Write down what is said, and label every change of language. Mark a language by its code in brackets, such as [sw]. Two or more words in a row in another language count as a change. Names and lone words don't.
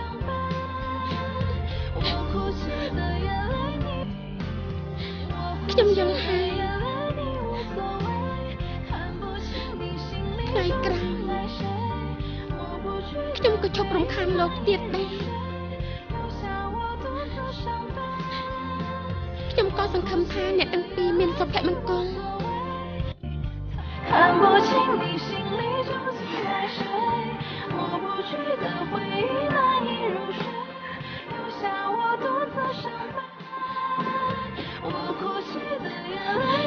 [km] ខ្ញុំយល់ហើយថ្ងៃក្រោយខ្ញុំក៏ឈប់រំខានលោកទៀតដែរខ្ញុំក៏សង្ឃឹមថាអ្នកទាំងពីរមានសុភមង្គល [zh] 看不清你心里究竟在谁抹不去的回忆难以入睡留下我独自伤悲我哭泣的眼泪